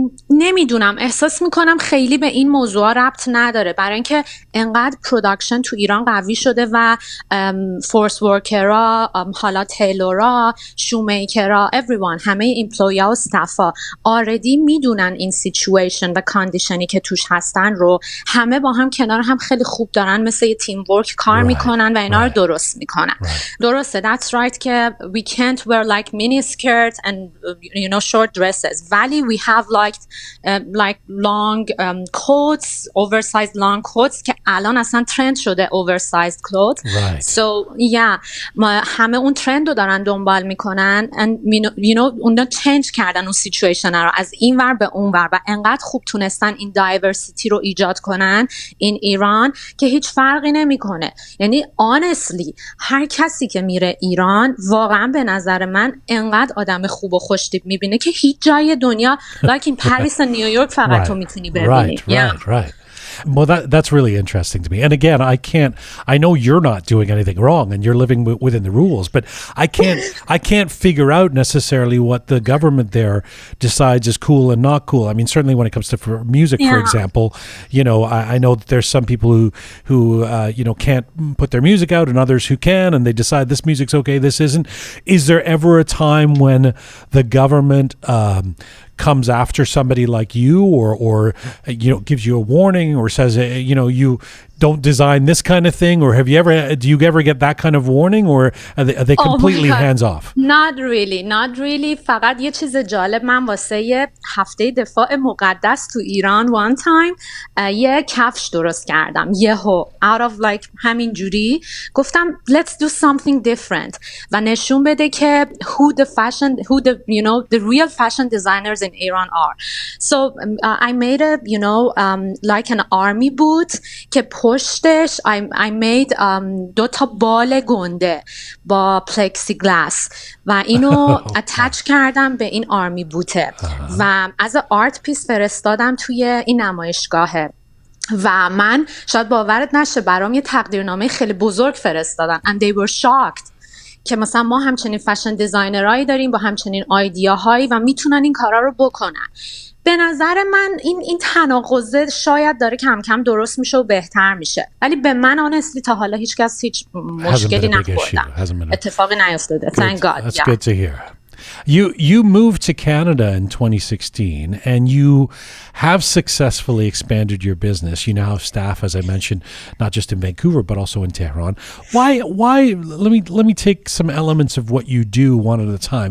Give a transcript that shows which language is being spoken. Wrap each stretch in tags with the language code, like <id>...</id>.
<fa>نمیدونم، احساس میکنم خیلی به این موضوع ربط نداره، برای اینکه انقدر پروداکشن تو ایران قوی شده و فورس ورکرها، حالا تیلورها، شومیکرها،</fa> <en>everyone،</en> <fa>همه ایمپلویا و استافا آردی میدونن این سیچویشن و کاندیشنی که توش هستن رو، همه با هم کنار هم خیلی خوب دارن مثل یه تیم ورک کار میکنن و اینا رو درست میکنن. درسته،</fa> <en>that's right</en> <fa>که</fa> <en>we can't wear like mini skirt and short dress. Valley, we have like long coats, oversized long coats</en> <fa>که الان اصلا ترند شده</fa> <en>oversized clothes. So</en> <fa>همه اون ترند رو دارن دنبال میکنن</fa> <en>and</en> <fa>اونا چنج کردن اون سیچویشن رو از این ور به اون ور و انقدر خوب تونستن این دایورسیتی رو ایجاد کنن این ایران که هیچ فرقی نمیکنه. یعنی</fa> <en>honestly</en> <fa>هر کسی که میره ایران واقعا به نظر من انقدر آدم خوب و خوشتیپ میبینه که هیچ جای دنیا</fa> <en>like in Paris and New York</en> <fa>فقط تو میتونی ببینی.</fa> <en>Right. Well, that's really interesting to me. And again, I know you're not doing anything wrong and you're living within the rules, but I can't figure out necessarily what the government there decides is cool and not cool. I mean, certainly when it comes to music, for example, I know that there's some people who can't put their music out and others who can, and they decide this music's okay, this isn't. Is there ever a time when the government comes after somebody like you, or gives you a warning, or says you don't design this kind of thing, or do you ever get that kind of warning, or are they completely hands off? Not really.</en> <fa>فقط یه چیز جالب، من واسه یه هفته دفاع مقدس تو ایران</fa> <en>one time</en> <fa>یه کفش درست کردم، یهو</fa> <en>out of like</en> <fa>همین جوری گفتم</fa> <en>let's do something different</en> <fa>و نشون بده که</fa> <en>who the real fashion designers in Iran are. So I made a like an army boot</en> <fa>که پشتش</fa> <en>I made</en> <fa>2 تا بال گنده با plexiglass و اینو اتچ کردم به این آرمی بوته و از آرت پیس فرستادم توی این نمایشگاهه و من شاید باورت نشه برام یه تقدیرنامه خیلی بزرگ فرستادن</fa> <en>and they were shocked</en> <fa>که مثلا ما همچنین فشن دیزاینرایی داریم با همچنین آیدیاهایی و میتونن این کارا رو بکنن. به نظر من این تناقضه شاید داره کم کم درست میشه و بهتر میشه، ولی به من</fa> <en>honestly</en> <fa>تا حالا هیچ مشکلی نخوردم، اتفاقی نیفتاده.</fa> <en>Thank God. That's good to hear. You moved to Canada in 2016 and you have successfully expanded your business. You now have staff, as I mentioned, not just in Vancouver but also in Tehran. Why let me take some elements of what you do one at a time.</en>